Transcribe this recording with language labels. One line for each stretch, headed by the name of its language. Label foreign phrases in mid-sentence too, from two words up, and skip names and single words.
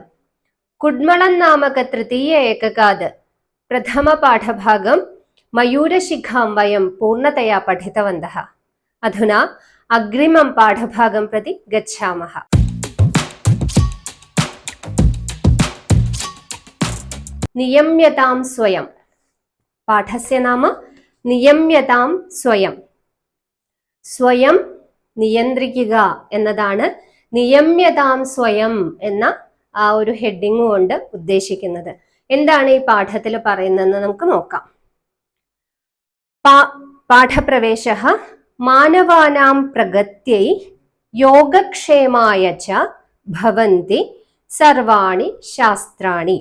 Sanskrit: कुड्मलं नामक तृतीय एककाद् प्रथमपाठभागं मयूरशिखां वयं पूर्णतया पठितवन्तः। अधुना अग्रिमं पाठभागं प्रति गच्छामः। नियम्यतां स्वयं। पाठस्य नाम नियम्यतां स्वयं।
Malayalam: സ്വയം നിയന്ത്രിക്കുക എന്നതാണ്
Sanskrit: നിയമ്യതാം സ്വയം
Malayalam: എന്ന ആ ഒരു ഹെഡിങ് കൊണ്ട് ഉദ്ദേശിക്കുന്നത്. എന്താണ് ഈ പാഠത്തിൽ പറയുന്നതെന്ന് നമുക്ക് നോക്കാം.
Sanskrit: പാഠപ്രവേശഃ മാനവാനാം പ്രഗത്यै യോഗക്ഷേമായ ച ഭവന്തി സർവാണി ശാസ്ത്രാണി.